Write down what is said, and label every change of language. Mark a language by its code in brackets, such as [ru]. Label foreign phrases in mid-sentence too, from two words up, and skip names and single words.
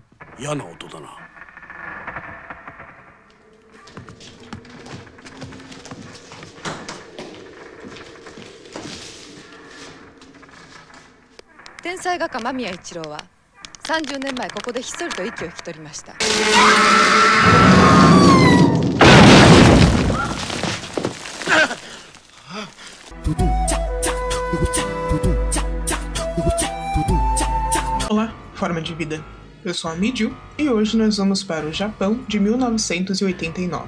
[ja] 嫌な音だな。天才画家間宮一郎は30年前ここでひっそりと息を引き取りました。 [pt] Olá, forma de vida. Eu sou a Midiu e hoje nós vamos para o Japão de 1989.